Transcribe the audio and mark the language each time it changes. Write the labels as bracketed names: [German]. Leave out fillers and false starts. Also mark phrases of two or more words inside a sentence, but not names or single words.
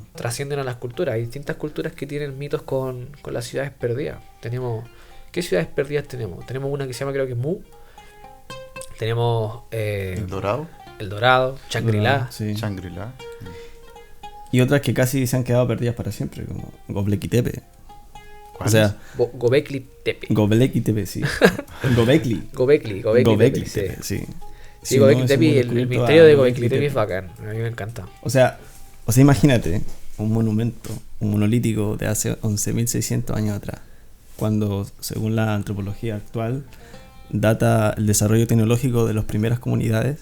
[Spanish] trascienden a las culturas. Hay distintas culturas que tienen mitos con las ciudades perdidas. ¿Qué ciudades perdidas tenemos? Tenemos una que se llama, creo que Mu. Tenemos El Dorado, El Dorado, Shangri-La. Sí. Shangri-La. Y otras que casi se han quedado perdidas para siempre, como Göbekli Tepe. O ¿Cuáles? sea, Göbekli Tepe. Göbekli Tepe, sí. Göbekli. Göbekli Göbekli Tepe, sí. Tepe, sí. Sí, Si Göbekli no, Tepe, hubiésemos el descubierto misterio a de Göbekli Göbekli Tepe Tepe. es bacán. A mí me encanta. O sea, imagínate un monumento, un monolítico de hace 11.600 años atrás, cuando, según la antropología actual, data el desarrollo tecnológico de las primeras comunidades.